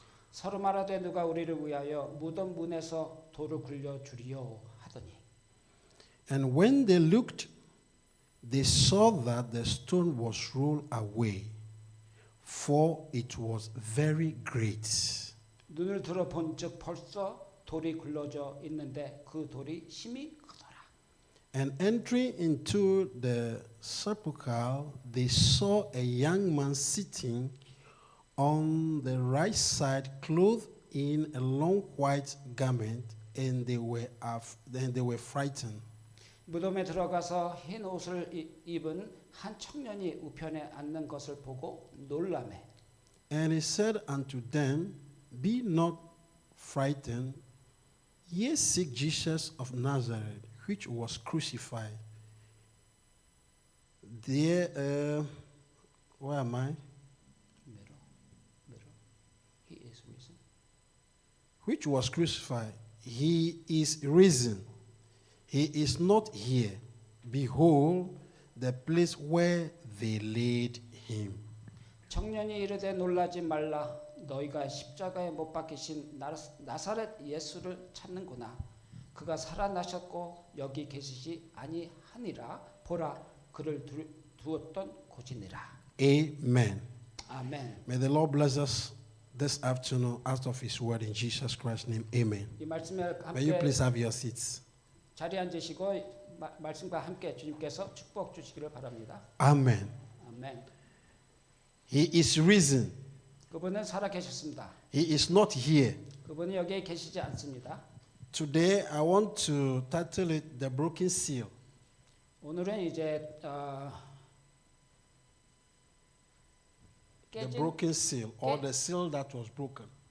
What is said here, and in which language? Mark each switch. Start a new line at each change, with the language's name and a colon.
Korean: 서로 말하되 누가 우리를 위하여 무덤 문에서 돌을 굴려 주리요 하더니
English: And when they looked, they saw that the stone was rolled away, for it was very great.
Korean: 눈을 들어 본즉 벌써 돌이 굴러져 있는데 그 돌이 심히 크더라.
English: And entering into the sepulchre, they saw a young man sitting on the right side, clothed in a long white garment, and they were frightened.
Korean: 무덤에 들어가서 흰 옷을 입은 한 청년이 우편에 앉는 것을 보고 놀라매.
English: And he said unto them, Be not frightened, ye seek Jesus of Nazareth, which was crucified. There, where am I? He is risen. Which was crucified. He is risen. He is not here. Behold, the place where they laid him.
Korean: 청년이 이르되 놀라지 말라. 너희가 십자가에 못 박히신 나사렛 예수를 찾는구나. 그가 살아나셨고 여기 계시지 아니하니라. 보라, 그를 두었던 곳이니라.
English: Amen.
Korean: 아멘.
English: May the Lord bless us this afternoon out of his word in Jesus Christ's name. Amen.
Korean: 이 말씀에
English: May you
Korean: 함께
English: please have your seats.
Korean: 자리에 앉으시고 말씀과 함께 주님께서 축복 주시기를 바랍니다.
English: Amen.
Korean: 아멘.
English: He is risen.
Korean: 그분은 살아 계셨습니다.
English: He is not here.
Korean: 그분은 여기에 계시지 않습니다.
English: Today I want to title it The Broken Seal.
Korean: 오늘은 이제
English: The
Korean: 깨진
English: broken seal or the seal that was broken.